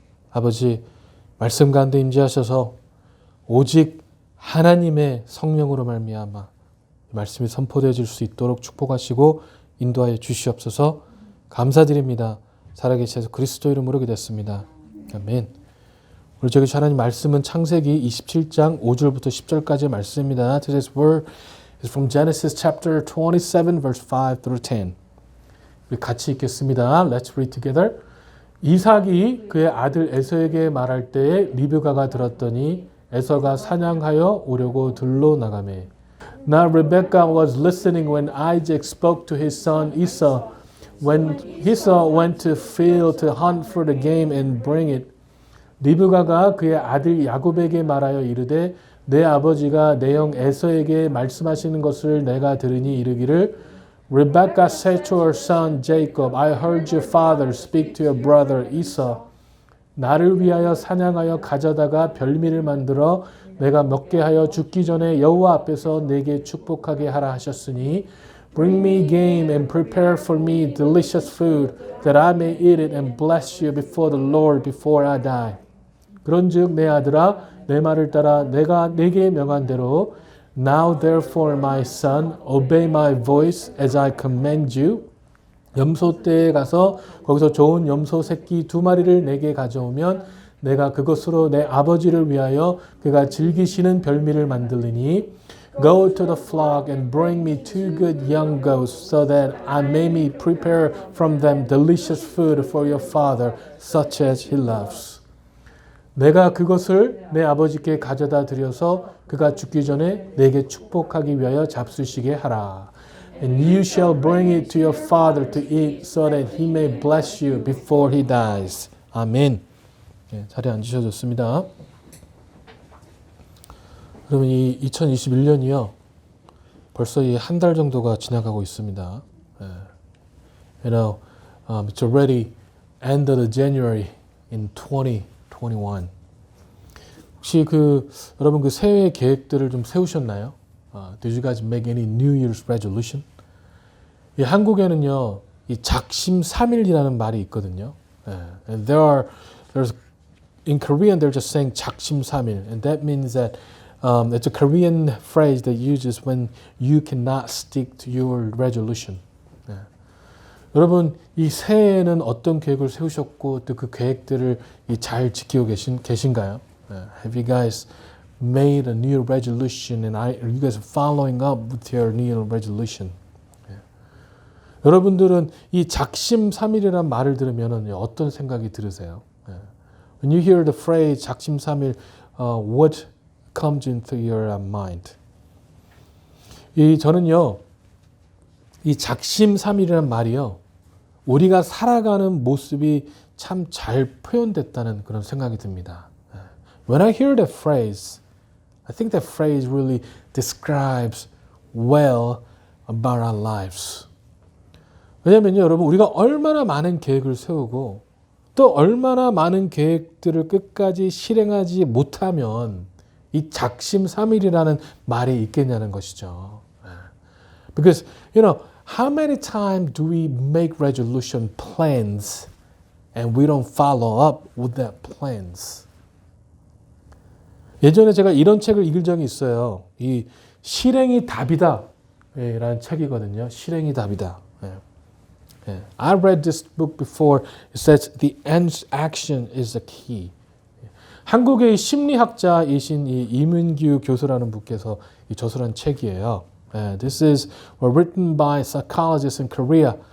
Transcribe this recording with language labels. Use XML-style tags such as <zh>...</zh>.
<ko>아버지, 말씀 가운데 임재하셔서 오직 하나님의 성령으로 말미암아 말씀이 선포되어질 수 있도록 축복하시고 인도하여 주시옵소서. 감사드립니다. 살아계신 예수 그리스도 이름으로 기도했습니다. 아멘. 오늘 저기 하나님 말씀은 창세기 27장 5절부터 10절까지의 말씀입니다.</ko> <en>Today's word is from Genesis chapter 27 verse 5 through 10.</en> <ko>우리 같이 읽겠습니다.</ko> <en>Let's read together.</en> <ko>이삭이 그의 아들 에서에게 말할 때에 리브가가 들었더니 에서가 사냥하여 오려고 들로 나가매.</ko> <en>Now Rebekah was listening when Isaac spoke to his son Esau. When Esau went to field to hunt for the game and bring it.</en> <ko>리브가가 그의 아들 야곱에게 말하여 이르되 내 아버지가 내 형 에서에게 말씀하시는 것을 내가 들으니 이르기를</ko> <en>Rebekah said to her son Jacob, I heard your father speak to your brother Esau.</en> <ko>나를 위하여 사냥하여 가져다가 별미를 만들어 내가 먹게 하여 죽기 전에 여호와 앞에서 내게 축복하게 하라 하셨으니</ko> <en>Bring me game and prepare for me delicious food that I may eat it and bless you before the Lord before I die.</en> <ko>그런즉 내 아들아 내 말을 따라 내가 네게 명한 대로</ko> <en>Now therefore my son obey my voice as I command you.</en> <ko>염소떼에 가서 거기서 좋은 염소 새끼 2마리를 내게 가져오면 내가 그것으로 내 아버지를 위하여 그가 즐기시는 별미를 만들리니</ko> <en>Go to the flock and bring me 2 good young goats so that I may prepare from them delicious food for your father such as he loves.</en> <ko>내가 그것을 내 아버지께 가져다 드려서 그가 죽기 전에 내게 축복하기 위하여 잡수시게 하라.</ko> <en>And you shall bring it to your father to eat so that he may bless you before he dies.</en> <ko>아멘. 네, 자리에 앉으셔도 좋습니다. 여러분 이 2021년이요. 벌써 이 한 달 정도가 지나가고 있습니다.</ko> <en>You know, it's already end of the January in 2021.</en> <ko>혹시 여러분 그 새해 계획들을 좀 세우셨나요?</ko> <en>Did you guys make any New Year's resolution?</en> <ko>이 한국에는요, 이 작심삼일이라는 말이 있거든요.</ko> <en>And there's in Korean they're just saying 작심삼일, and that means that it's a Korean phrase that uses when you cannot stick to your resolution.</en> <ko>여러분 이 새해에는 어떤 계획을 세우셨고 또 그 계획들을 잘 지키고 계신가요?</ko> <en>Have you guys made a new resolution and are you guys following up with your new resolution?</en> <ko>여러분들은 이 작심삼일이라는 말을 들으면 어떤 생각이 들으세요?</ko> <en>When you hear the phrase 작심삼일, what comes into your mind?</en> <ko>저는요, 이 작심삼일이라는 말이요, 우리가 살아가는 모습이 참 잘 표현됐다는 그런 생각이 듭니다.</ko> <en>When I hear that phrase, I think that phrase really describes well about our lives.</en> <ko>왜냐면요, 여러분, 우리가 얼마나 많은 계획을 세우고 또 얼마나 많은 계획들을 끝까지 실행하지 못하면 이 작심삼일이라는 말이 있겠냐는 것이죠.</ko> <en>Because, you know, how many times do we make resolution plans and we don't follow up with that plans?</en> <ko>예전에 제가 이런 책을 읽은 적이 있어요. 이 실행이 답이다 라는 책이거든요. 실행이 답이다.</ko> <en>I read this book before. It says the action is the key.</en> <ko>한국의 심리학자이신 이 이문규 교수라는 분께서 이 저술한 책이에요.</ko> <en>This is written by psychologist in Korea.</en>